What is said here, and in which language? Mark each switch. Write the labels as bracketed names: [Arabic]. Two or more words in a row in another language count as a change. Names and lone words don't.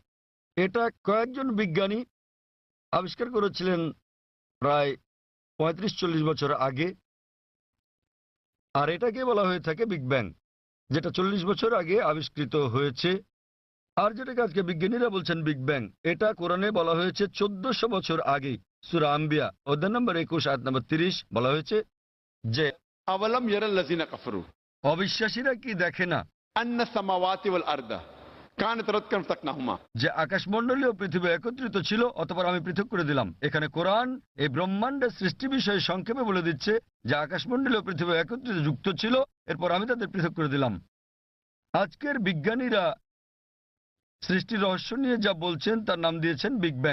[Bangla] এটা কয়েকজন বিজ্ঞানী আবিষ্কার করেছিলেন প্রায় 35-40 বছর আগে, আর এটাকে বলা হয়ে থাকে বিগ ব্যাং, যেটা 40 বছর আগে আবিষ্কৃত হয়েছে। আর যেটাকে আজকে বিজ্ঞানীরা বলছেন বিগ ব্যাং, এটা কোরআনে বলা হয়েছে 1400 বছর আগে। সূরা আম্বিয়া অধ্যায় নম্বর 21 আয়াত নম্বর 30 বলা হয়েছে যে [Arabic] أولم ير الذين كفروا [Bangla] অবিশ্বাসীরা কি দেখে না [Arabic] أن السماوات والأرض كانتا رتقا ففتقناهما [Bangla] যে আকাশমণ্ডলীয় পৃথিবী একত্রিত ছিল অতঃপর আমি পৃথক করে দিলাম। এখানে কোরআন এই ব্রহ্মাণ্ডের সৃষ্টি বিষয়ে সংক্ষেপে বলে দিচ্ছে যে আকাশমণ্ডলীয় পৃথিবী একত্রিত যুক্ত ছিল, এরপর আমি তাদের পৃথক করে দিলাম। আজকের বিজ্ঞানীরা সৃষ্টির রহস্য নিয়ে যা বলছেন তার নাম দিয়েছেন বিগ ব্যাং।